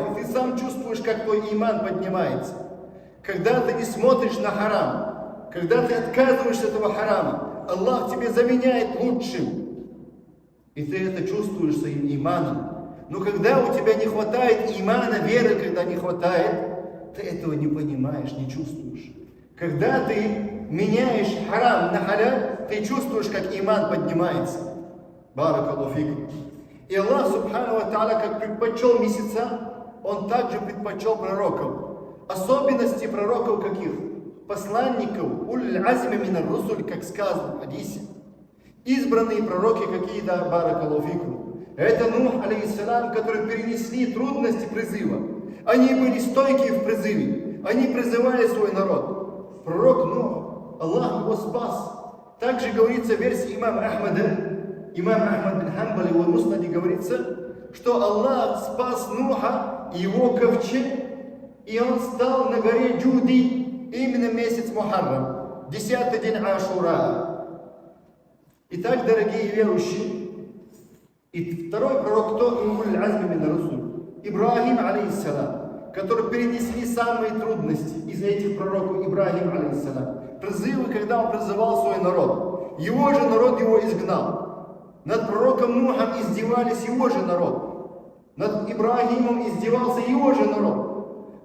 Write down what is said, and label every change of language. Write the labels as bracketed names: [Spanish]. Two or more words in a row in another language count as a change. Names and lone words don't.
[Russian] И ты сам чувствуешь, как твой иман поднимается. Когда ты не смотришь на харам, когда ты отказываешься от этого харама, Аллах тебе заменяет лучшим. И ты это чувствуешь своим иманом. Но когда у тебя не хватает имана, веры, когда не хватает, ты этого не понимаешь, не чувствуешь. Когда ты меняешь харам на халяль, ты чувствуешь, как иман поднимается. [Arabic] بارك الله فيكم. [Russian] И Аллах, [Arabic] سبحانه وتعالى, [Russian] как предпочел месяца, Он также предпочел пророков. Особенности пророков каких? Посланников, [Arabic] أولو العزم من الرسل, [Russian] как сказано в хадисе. Избранные пророки какие, да, [Arabic] بارك الله فيكم. [Russian] Это Нух, алейхиссалям, которые перенесли трудности призыва. Они были стойкие в призыве. Они призывали свой народ. Пророк Нух, Аллах его спас. Также говорится в версии имама Ахмада, имам Ахмад бин Хамбаль, его муснаде говорится, что Аллах спас Нуха и его ковчег, и он стал на горе Джуди, именно месяц Мухаррам, 10-й день Ашура. Итак, дорогие верующие, и второй пророк, кто? [Arabic] أولو العزم من الرسل, [Russian] Ибрахим, алейхиссалам, который перенесли самые трудности из этих пророков. Ибрахим, алейхиссалам, призывы, когда он призывал свой народ. Его же народ его изгнал. Над пророком Нухом издевались его же народ. Над Ибрагимом издевался его же народ.